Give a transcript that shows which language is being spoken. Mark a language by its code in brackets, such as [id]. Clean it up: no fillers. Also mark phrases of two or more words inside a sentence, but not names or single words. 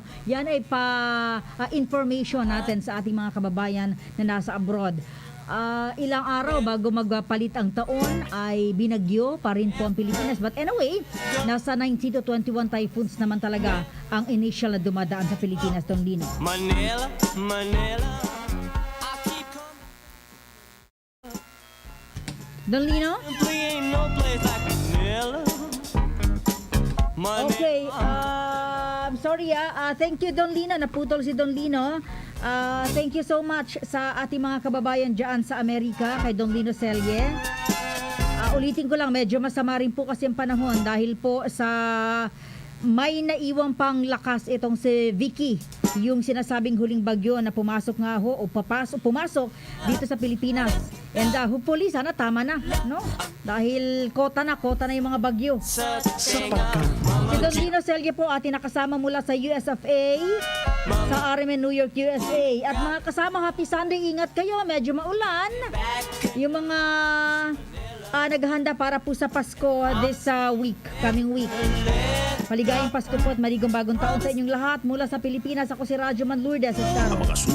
[tl] Yan ay information natin sa ating mga kababayan na nasa abroad. Ilang araw bago magpalit ang taon ay binagyo pa rin po ang Pilipinas. [en] But anyway, [tl] nasa 19 to 21 typhoons naman talaga ang initial na dumadaan sa Pilipinas, Don Lino. Manila, Manila. Don Lino? [en] Okay, I'm sorry thank you Don Lino, [tl] naputol si [en] Don Lino. Thank you so much [tl] sa ating mga kababayan dyan sa Amerika, kay Don Lino Celle. Ulitin ko lang, medyo masama rin po kasi ang panahon dahil po sa may naiwang pang lakas itong si Vicky, yung sinasabing huling bagyo na pumasok nga ho o pumasok dito sa Pilipinas. And hopefully sana tama na, no? Dahil kota na yung mga bagyo. Si Don Lino Celle po ating nakasama mula sa US of A, sa RMN New York, USA. At mga kasama, happy Sunday, ingat kayo, medyo maulan. Yung mga naghahanda para po sa Pasko [en] this coming week. [tl] Maligayang Pasko po at maligong bagong taon sa inyong lahat. Mula sa Pilipinas, ako si Radyo Man Lourdes Escaros.